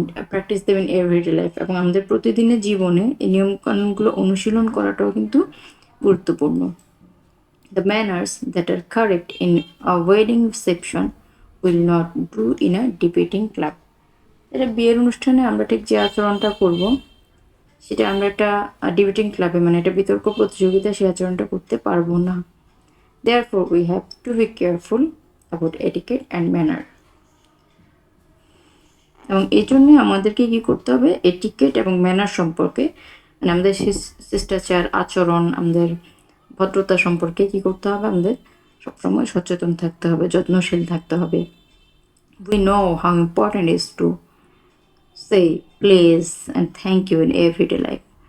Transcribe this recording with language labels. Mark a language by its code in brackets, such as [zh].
[bn] Practice দেবেন [en] everyday life, [bn] এবং আমাদের প্রতিদিনের জীবনে এই নিয়মকানুনগুলো অনুশীলন করাটাও কিন্তু গুরুত্বপূর্ণ। [en] The manners that are correct in a wedding reception will not do in a debating club. [bn] এটা বিয়ের অনুষ্ঠানে আমরা ঠিক যে আচরণটা করব সেটা আমরা একটা ডিবেটিং ক্লাবে মানে একটা বিতর্ক প্রতিযোগিতা সেই আচরণটা করতে পারবো না। [en] Therefore we have to be careful about etiquette and manner. [bn] এবং এই জন্য আমাদেরকে কি করতে হবে, এটিকেট এবং ম্যানার সম্পর্কে মানে আমাদের শিষ্টাচার আচরণ, আমাদের ভদ্রতা সম্পর্কে কি করতে হবে, আমাদের সবসময় সচেতন থাকতে হবে, যত্নশীল থাকতে হবে। [en] We know how important it is to say please and thank you in everyday life.